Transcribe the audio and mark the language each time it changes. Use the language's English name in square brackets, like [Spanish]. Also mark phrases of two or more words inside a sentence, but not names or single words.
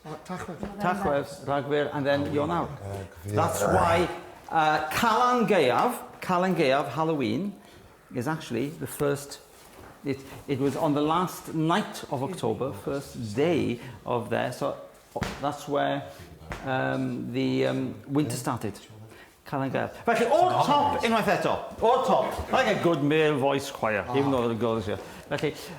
[Welsh] Tachwedd, Rhagfyr, [English] and then Ionawr. That's why Calan Gaeaf, Halloween, is actually the first. It was on the last night of October, first day of there. So that's where the winter started. Calan Gaeaf. [Welsh] Felly, o'r top, unwaith eto. O'r top. [English] Like a good male voice choir, even though the girls here. Felly.